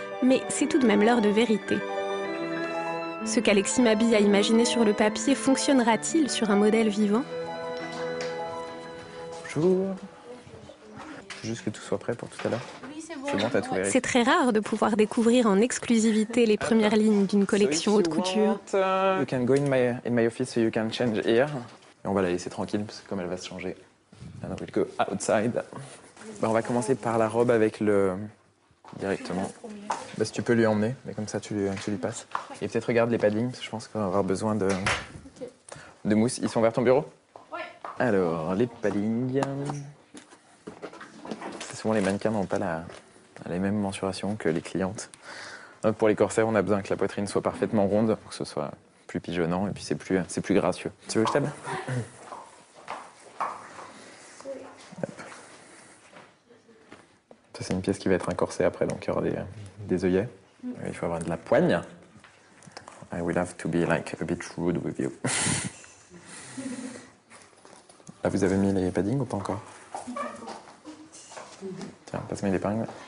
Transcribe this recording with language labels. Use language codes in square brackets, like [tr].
[fr] Mais c'est tout de même l'heure de vérité. Ce qu'Alexis Mabille a imaginé sur le papier fonctionnera-t-il sur un modèle vivant ? Bonjour. Faut juste que tout soit prêt pour tout à l'heure. Oui, c'est bon. C'est bon, t'as tout vérifié. C'est très rare de pouvoir découvrir en exclusivité les premières lignes d'une collection haute couture. [en] You can go in my office so you can change here. [fr] Et on va la laisser tranquille parce que comme elle va se changer. [en] And we'll go outside. [fr] On va commencer par la robe avec le... directement. Si tu peux lui emmener, mais comme ça tu lui passes. Et peut-être regarde les paddings, parce que je pense qu'on va avoir besoin de mousse. Ils sont vers ton bureau ? Ouais. Alors, les paddings... C'est souvent les mannequins n'ont pas les mêmes mensurations que les clientes. Donc, pour les corsets, on a besoin que la poitrine soit parfaitement ronde pour que ce soit plus pigeonnant et puis c'est plus gracieux. Tu veux que je t'aide ? Ça, c'est une pièce qui va être un corset après, donc il y aura des œillets. Il faut avoir de la poigne. [en] I will have to be like a bit rude with you. [fr] Là, vous avez mis les paddings ou pas encore ? Tiens, passe-moi l'épingle.